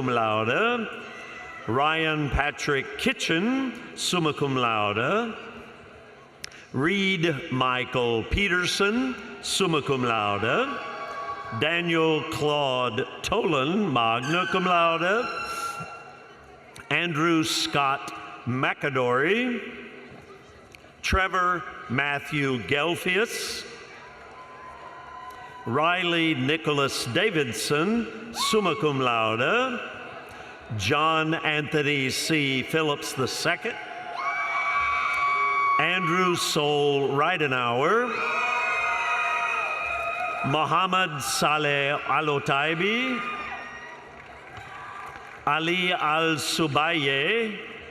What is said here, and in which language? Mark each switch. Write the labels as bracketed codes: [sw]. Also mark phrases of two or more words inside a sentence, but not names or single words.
[la] laude, [en] Ryan Patrick Kitchen, [la] summa cum laude, [en] Reed Michael Peterson, [la] summa cum laude, [en] Daniel Claude Tolan, [la] magna cum laude, [en] Andrew Scott McAdory, Trevor Matthew Gelfius, Riley Nicholas Davidson, [la] summa cum laude, [en] John Anthony C. Phillips II, Andrew Sol Reidenauer, Mohammed Saleh Alotaibi, Ali Al-Subaye,